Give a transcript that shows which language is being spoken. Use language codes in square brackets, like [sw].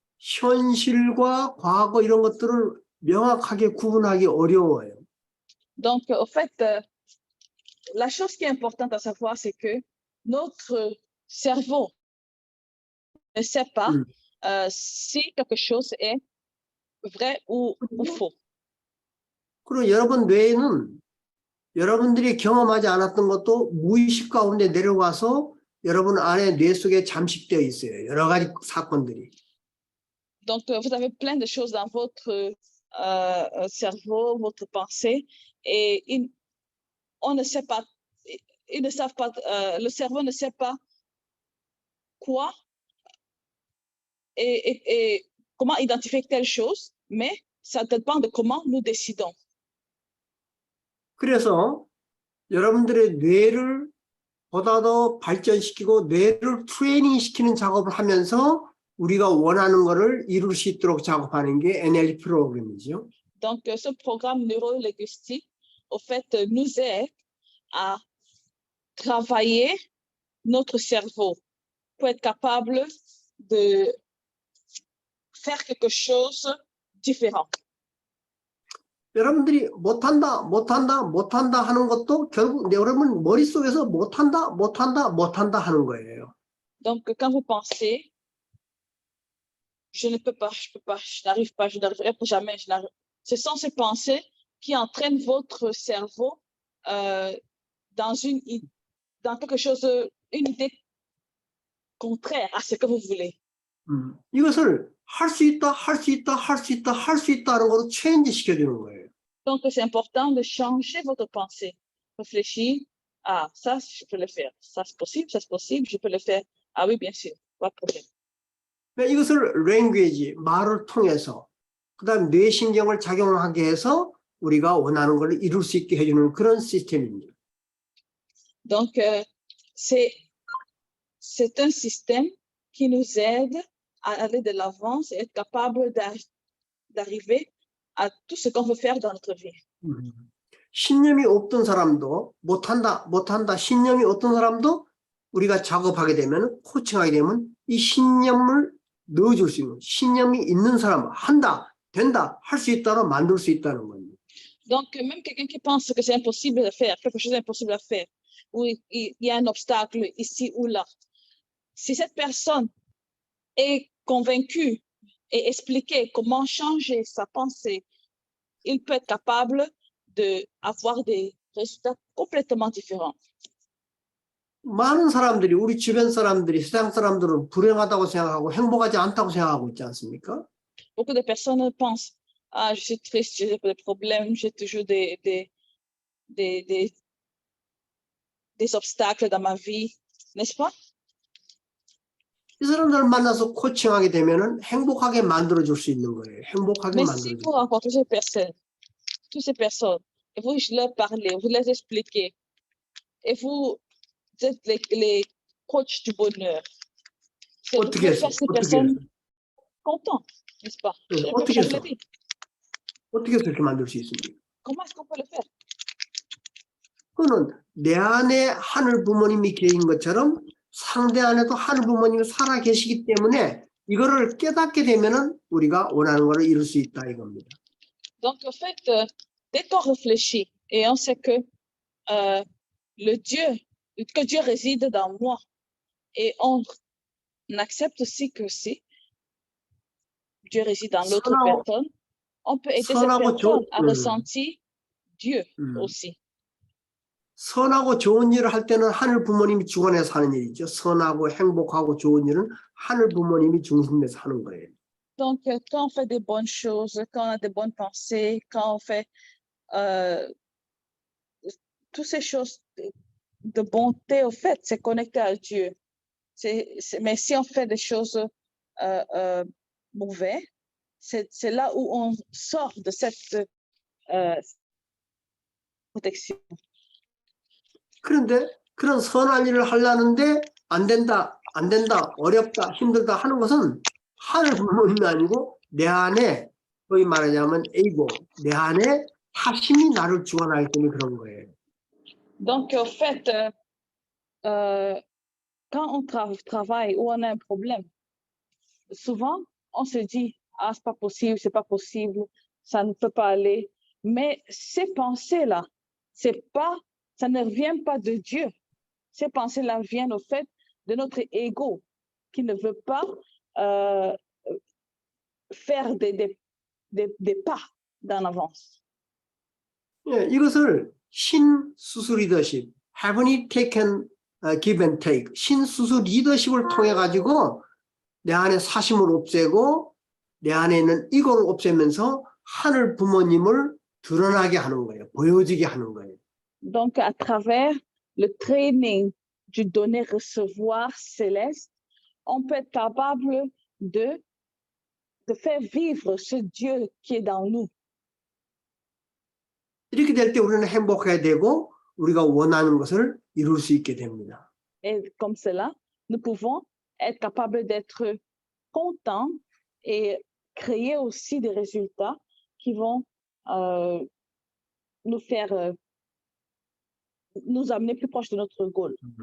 [ko] 현실과 과거 이런 것들을 명확하게 구분하기 어려워요. [fr] Donc, au fait, la chose qui est importante à savoir, c'est que notre cerveau ne sait pas si quelque chose est vrai ou faux. [ko] 그리고 여러분 뇌에는 여러분들이 경험하지 않았던 것도 무의식 가운데 내려와서 여러분 안에 뇌 속에 잠식되어 있어요. 여러 가지 사건들이. [fr] Donc, vous avez plein de choses dans votre cerveau, votre pensée, et on ne sait pas, ils ne savent pas, le cerveau ne sait pas quoi et comment identifier telle chose, mais ça dépend de comment nous décidons. [ko] 그래서 여러분들의 뇌를 보다 더 발전시키고 뇌를 트레이닝 시키는 작업을 하면서 우리가 원하는 것을 이룰 수 있도록 작업하는 게 NLP 프로그램이죠. [fr] Donc, ce programme neurolinguistique au fait, nous aide à travailler notre cerveau pour être capable de faire quelque chose de différent. [ko] 여러분들이 못한다, 못한다, 못한다 하는 것도 결국 여러분 머릿속에서 못한다, 못한다, 못한다 하는 거예요. [fr] Donc, quand vous pensez, je ne peux pas, je peux pas, je n'arrive pas, je n'arriverai jamais, ce sont ces pensées qui entraînent votre cerveau dans quelque chose, une idée contraire à ce que vous voulez. [ko] 이것을 할 수 있다, 할 수 있다, 할 수 있다, 할 수 있다는 것으로 체인지 시켜주는 거예요. [fr] Donc, c'est important de changer votre pensée. Réfléchir, ah, ça, je peux le faire. Ça, c'est possible, je peux le faire. Ah oui, bien sûr, pas de problème. [ko] 이것을 language, 말을 통해서 그다음 뇌신경을 작용하게 해서 우리가 원하는 걸 이룰 수 있게 해주는 그런 시스템입니다. [fr] Donc, c'est un système qui nous aide à aller de l'avant et être capable d'arriver à tout ce qu'on veut faire dans notre vie. [ko] 신념이 없던 사람도 못한다, 못한다, 신념이 없던 사람도 우리가 작업하게 되면, 코칭하게 되면 이 신념을 넣어줄 수 있는, 신념이 있는 사람, 한다, 된다, 할 수 있다로 만들 수 있다는 겁니다. [fr] Donc, même quelqu'un qui pense que c'est impossible de faire, quelque chose d'impossible à faire, ou il y a un obstacle ici ou là, si cette personne est convaincue et expliquée comment changer sa pensée, il peut être capable d'avoir des résultats complètement différents. [ko] 많은 사람들이, 우리 주변 사람들이, 세상 사람들은 불행하다고 생각하고 행복하지 않다고 생각하고 있지 않습니까? [fr] Beaucoup de personnes pensent, ah, je suis triste, j'ai des problèmes, j'ai toujours des obstacles dans ma vie, n'est-ce pas? [ko] 이 사람들을 만나서 코칭하게 되면은 행복하게 만들어줄 수 있는 거예요. 행복하게 [fr] Mais si [ko] 만들어줄 수 [fr] vous rencontrez toutes ces personnes, et vous leur parlez, vous les expliquez, et vous êtes les coachs du bonheur, vous pouvez faire ces personnes contentes, n'est-ce pas? [ko] 어떻게 해서 그렇게 만들 수 있습니까? [fr] Comment est-ce qu'on peut le faire? [ko] 그거는 내 안에 하늘 부모님이 계신 것처럼 상대 안에도 하늘 부모님이 살아 계시기 때문에 이거를 깨닫게 되면은 우리가 원하는 것을 이룰 수 있다 이겁니다. [fr] Donc, en fait, dès qu'on réfléchit et on sait que Dieu réside dans moi et on accepte aussi que si Dieu réside dans l'autre personne, on peut aider cette personne à ressentir Dieu aussi. [ko] 선하고 좋은 일을 할 때는 하늘 부모님이 주관해서 하는 일이죠. 선하고 행복하고 좋은 일은 하늘 부모님이 중심에서 하는 거예요. [fr] Donc, quand on fait des bonnes choses, quand on a des bonnes pensées, quand on fait toutes ces choses de bonté, au fait, c'est connecté à Dieu. Mais si on fait des choses mauvaises, c'est là où on sort de cette protection. [ko] 그런데 그런 선한 일을 하려는데 안 된다, 어렵다, 힘들다 하는 것은 하늘 부모님이 아니고 내 안에 소위 말하자면 에이고, 내 안에 사심이 나를 주관하기 때문에 그런 거예요. [fr] Donc, en fait, quand on travaille ou on a un problème, souvent, on se dit, ah, c'est pas possible, ça ne peut pas aller. Mais ces pensées-là, ça ne vient pas de Dieu. Ces pensées-là viennent au fait de notre ego qui ne veut pas faire des pas d'en avance. [ko] 예, 이것을 신수수 리더십, [en] heavenly taken, give and take, [ko] 신수수 리더십을 통해 가지고 내 안에 사심을 없애고 내 안에 있는 이고를 없애면서 하늘 부모님을 드러나게 하는 거예요. 보여지게 하는 거예요. [fr] Donc, à travers le training du donner-recevoir céleste, on peut être capable de faire vivre ce Dieu qui est dans nous. [ko] 이렇게 될 때 우리는 행복해야 되고 우리가 원하는 것을 이룰 수 있게 됩니다. [fr] Et comme cela, nous pouvons être capables d'être contents et créer aussi des résultats qui vont nous faire, nous amener plus proche de notre goal.